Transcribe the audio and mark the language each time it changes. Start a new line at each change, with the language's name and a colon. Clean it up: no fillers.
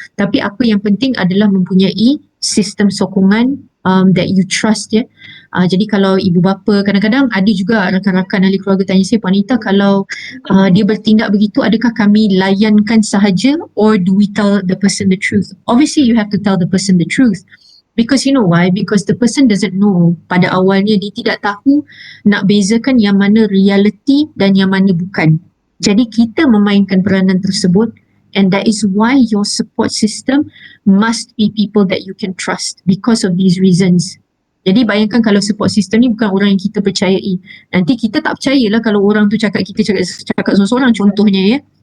Malay: Tapi apa yang penting adalah mempunyai sistem sokongan
English: that you trust
Malay: ya. Jadi kalau ibu bapa, kadang-kadang ada juga rakan-rakan ahli keluarga tanya saya, Puan Anita, kalau dia bertindak begitu, adakah kami layankan sahaja
English: or do we tell the person the truth? Obviously you have to tell the person the truth. Because you know why? Because the person doesn't know.
Malay: Pada awalnya dia tidak tahu nak bezakan yang mana reality dan yang mana bukan. Jadi kita memainkan peranan tersebut,
English: and that is why your support system must be people that you can trust because of these reasons.
Malay: Jadi bayangkan kalau support system ni bukan orang yang kita percayai. Nanti kita tak percayalah kalau orang tu cakap kita cakap seorang-seorang contohnya ya.